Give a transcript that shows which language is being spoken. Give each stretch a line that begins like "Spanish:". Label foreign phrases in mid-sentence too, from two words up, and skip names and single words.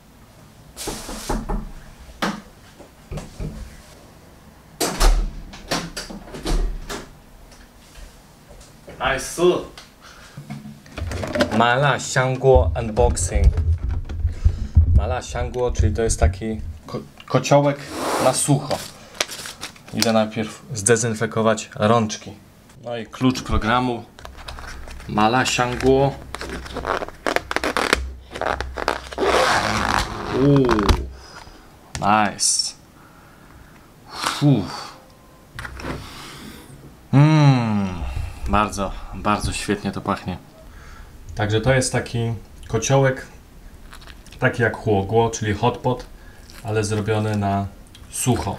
Polish: Nice. 麻辣香锅 unboxing. 麻辣香锅, czyli to jest taki kociołek na sucho. Idę najpierw zdezynfekować rączki. No i klucz programu. Mala香锅. Nice. Bardzo, bardzo świetnie to pachnie. Także to jest taki kociołek, taki jak chłogło, czyli
English: hot pot,
Polish: ale zrobiony na sucho.